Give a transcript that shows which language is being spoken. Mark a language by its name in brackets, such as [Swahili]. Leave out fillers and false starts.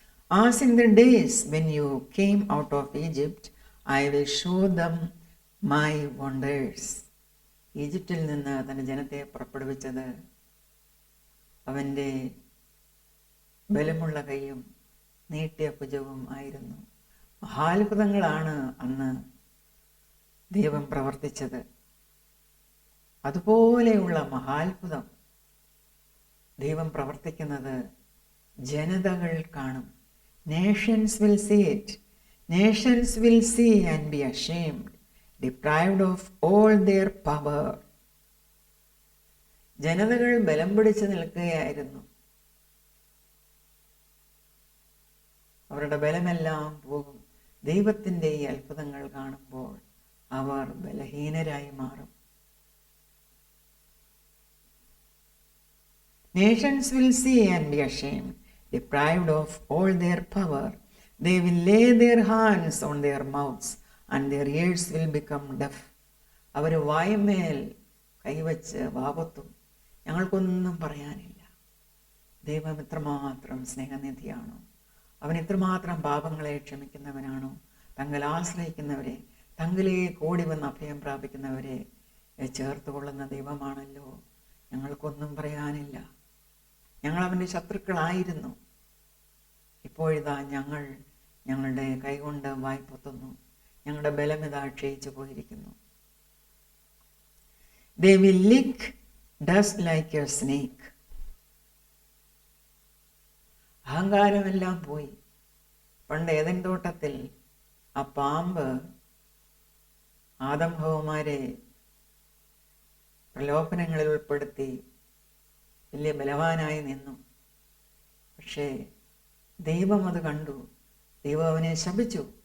[English] As in the days when you came out of Egypt, I will show them my wonders. [Malayalam] ഈജിപ്തിൽ നിന്ന് തൻ്റെ ജനത്തെ പുറപ്പെടുവിച്ചത് അവൻ്റെ ബലമുള്ള കൈയും നീട്ടിയ ഭുജവും ആയിരുന്നു. മഹാത്ഭുതങ്ങളാണ് അന്ന് ദൈവം പ്രവർത്തിച്ചത്. അതുപോലെയുള്ള മഹാത്ഭുതം ദൈവം പ്രവർത്തിക്കുന്നത് ജനതകൾ കാണും. [English] Nations will see it. Nations will see and be ashamed, deprived of all their power. [Malayalam] ജനതകൾ ബലം പിടിച്ച് നിൽക്കുകയായിരുന്നു. അവരുടെ ബലമെല്ലാം പോകും. ദൈവത്തിൻ്റെ ഈ അത്ഭുതങ്ങൾ കാണുമ്പോൾ അവർ ബലഹീനരായി മാറും. [English] Nations will see and be ashamed, deprived of all their power. They will lay their hands on their mouths and their ears will become deaf. [Malayalam] അവർ വായ്മേൽ കൈവച്ച് വാപത്തും, ഞങ്ങൾക്കൊന്നും പറയാനില്ല. ദൈവം എത്രമാത്രം സ്നേഹനിധിയാണോ, അവൻ എത്രമാത്രം പാപങ്ങളെ ക്ഷമിക്കുന്നവനാണോ, തങ്ങൾ ആശ്രയിക്കുന്നവരെ, തങ്ങളിലേക്ക് ഓടി വന്ന് അഭയം പ്രാപിക്കുന്നവരെ ചേർത്തുകൊള്ളുന്ന ദൈവമാണല്ലോ. ഞങ്ങൾക്കൊന്നും പറയാനില്ല. ഞങ്ങൾ അവൻ്റെ ശത്രുക്കളായിരുന്നു. ഇപ്പോഴിതാ ഞങ്ങൾ ഞങ്ങളുടെ കൈകൊണ്ട് വായ്പൊത്തുന്നു. ഞങ്ങളുടെ ബലമിതാ ക്ഷയിച്ചു പോയിരിക്കുന്നു. [English] They will lick dust like a snake. [Malayalam] അഹങ്കാരമെല്ലാം പോയി. പണ്ട് ഏദൻ തോട്ടത്തിൽ ആ പാമ്പ് ആദം ഹവ്വമാരെ പ്രലോഭനങ്ങളിൽ ഉൾപ്പെടുത്തി വലിയ ബലവാനായി നിന്നു. പക്ഷേ ദൈവം അത് കണ്ടു. ദൈവം അവനെ ശപിച്ചു.